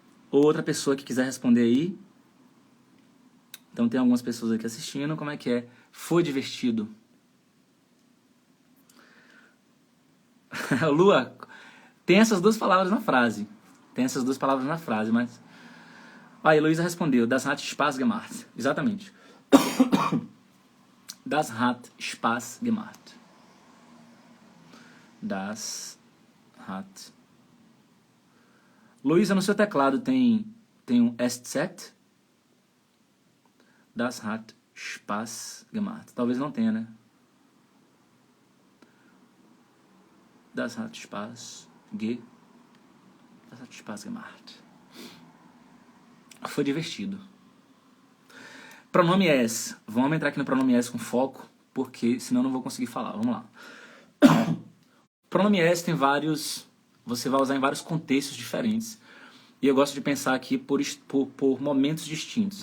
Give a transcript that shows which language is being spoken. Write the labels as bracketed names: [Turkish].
[Portuguese] Outra pessoa que quiser responder aí. Então tem algumas pessoas aqui assistindo. Como é que é? Foi divertido. Lua, tem essas duas palavras na frase. Tem essas duas palavras na frase, mas... A Heloísa respondeu, [German] das hat Spaß gemacht. [Portuguese] Exatamente. [German] Das hat Spaß gemacht. Das hat... [Portuguese] Luísa, no seu teclado tem um SZ? [German] Das hat Spaß gemacht. [Portuguese] Talvez não tenha, né? [German] Das hat Spaß Das hat Spaß gemacht. [Portuguese] Foi divertido. Pronome es. Vamos entrar aqui no pronome es com foco, porque senão eu não vou conseguir falar. Vamos lá. Pronome es tem vários... Você vai usar em vários contextos diferentes. E eu gosto de pensar aqui por momentos distintos.